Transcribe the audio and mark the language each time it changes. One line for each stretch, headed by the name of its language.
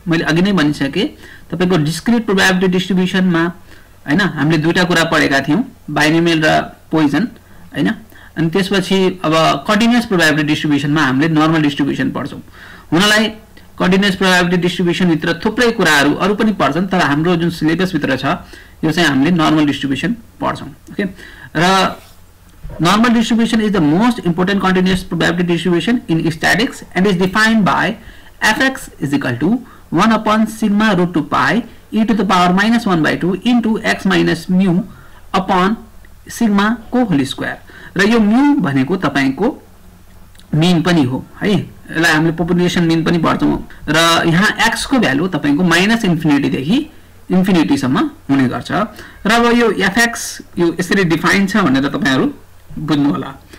Nepali: मैले अघि नै भनिसके तपाईको डिस्क्रिट प्रोबेबिलिटी डिस्ट्रिब्युसन मा हैन हामीले दुईटा कुरा पढेका थियौं, बाइनोमियल र पोइजन हैन। अनि त्यसपछि अब कन्टिन्युअस प्रोबेबिलिटी डिस्ट्रिब्युसन मा हामीले नर्मल डिस्ट्रिब्युसन पढ्छौं। हुनलाई कन्टिन्युअस प्रोबेबिलिटी डिस्ट्रिब्युसन भित्र थुप्रै कुराहरु अरु पनि पर्छन्, तर हाम्रो जुन सिलेबस भित्र छ यो चाहिँ हामीले नर्मल डिस्ट्रिब्युसन पढ्छौं।
English: Okay, र normal distribution is the most important continuous probability distribution in statistics and is defined by fx is equal to 1 upon sigma root 2 pi e to the power minus 1 by 2 into x minus mu upon sigma को whole square.
Nepali: र यो mu भनेको तपाईको मीन पनि हो है, यसलाई हामीले पपुलेसन मीन पनि भन्छौं। र यहाँ x को भ्यालु तपाईको माइनस इन्फिनिटी देखि इन्फिनिटी सम्म हुने गर्छ। र अब यो fx यो यसरी डिफाइन छ भनेर तपाईहरु बुझ्नु होला।